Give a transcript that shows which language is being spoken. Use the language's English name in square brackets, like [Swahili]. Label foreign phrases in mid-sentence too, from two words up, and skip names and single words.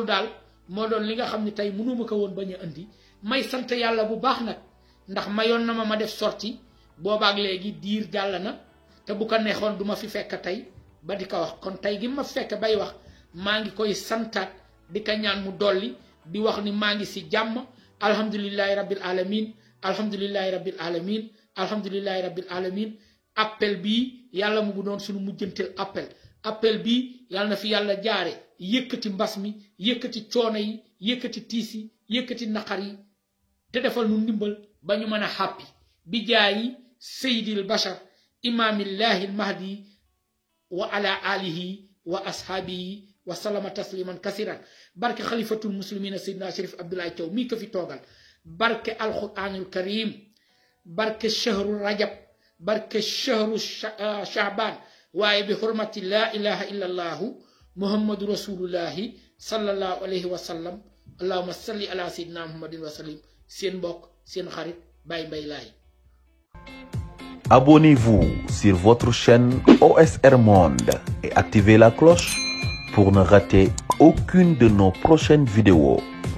[Wolof] daal moo doon li nga xam ne tey mënuma ko woon bañ a indi may sant yàlla bu baax nag ndax mayoon na ma def sorti boobaak léegi diir jàll na te bu ko neexoon duma fi fekk tey ba di ko wax kon tey gi ma fekk bay wax maa ngi koy santaat di ko ñaan mu dolli di wax ni maa ngi si jàmm [Arabic] الحمد لله رب العالمين الحمد لله رب العالمين الحمد لله رب العالمين [Wolof] appel bii yàlla mu doon suñu mujjanteel appel bii yàlla na fi yàlla jaare yëkkati mbas mi yëkkati coono yi yëkkati tiis yi yëkkati naqar yi te defal nu ndimbal ba ñu mën a xàppi bi jaayi [Arabic] سيد البشر إمام الله المهدي و على آله وأصحابه وسلم تسليما كثيرا barke خليفة المسلمين سيدنا Cherif Abdoulaye Thiaw [Wolof] mii ko fi toogal [Arabic] barke القرآن الكريم barke شهر رجب barke شهر شعبان waaye بحرمة لا إله إلا الله محمد رسول الله صلى الله عليه وسلم اللهم صل على سيدنا محمد وسلم [Wolof] seen mbokk seen xarit [Arabic] Baye Mbaye Laye. [French] Abonnez-vous sur votre chaîne OSR Monde et activez la cloche pour ne rater aucune de nos prochaines vidéos.